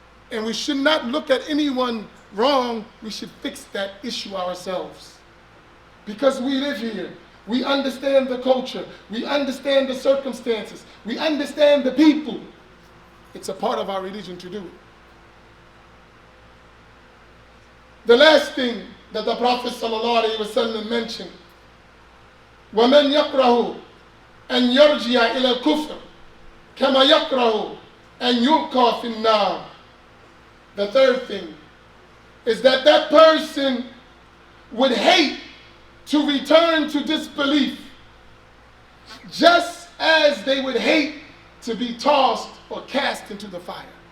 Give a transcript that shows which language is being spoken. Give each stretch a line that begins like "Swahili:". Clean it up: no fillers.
English: And we should not look at anyone wrong, we should fix that issue ourselves. Because we live here, we understand the culture, we understand the circumstances, we understand the people. It's a part of our religion to do it. The last thing that the Prophet ﷺ mentioned,
Arabic: وَمَنْ يَكْرَهُ أَنْ يَرْجِعَ إِلَى الْكُفْرِ كَمَا يَكْرَهُ أَنْ يُلْقَى فِي النَّارِ.
English: The third thing is that that person would hate to return to disbelief, just as they would hate to be tossed or cast into the fire.